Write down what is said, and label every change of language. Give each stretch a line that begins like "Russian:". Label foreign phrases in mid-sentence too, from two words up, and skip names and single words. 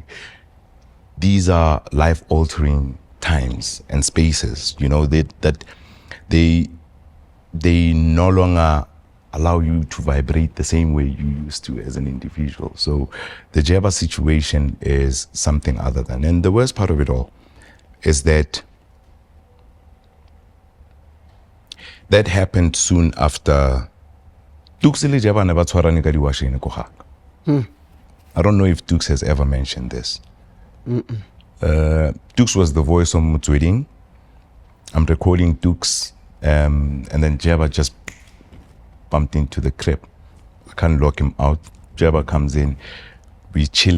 English: These are life-altering times and spaces, that they no longer allow you to vibrate the same way you used to as an individual. So the Jabba situation is something other than. And the worst part of it all is that happened soon after Tuks
Tswana: le Jabba ne ba tshwarane ka diwashene ko gaka.
English: I don't know if Tuks has ever mentioned this. Tuks was the voice of Motsweding. I'm recording Tuks, and then Jabba just bumped into the crib. I can't lock him out. Jabba comes in.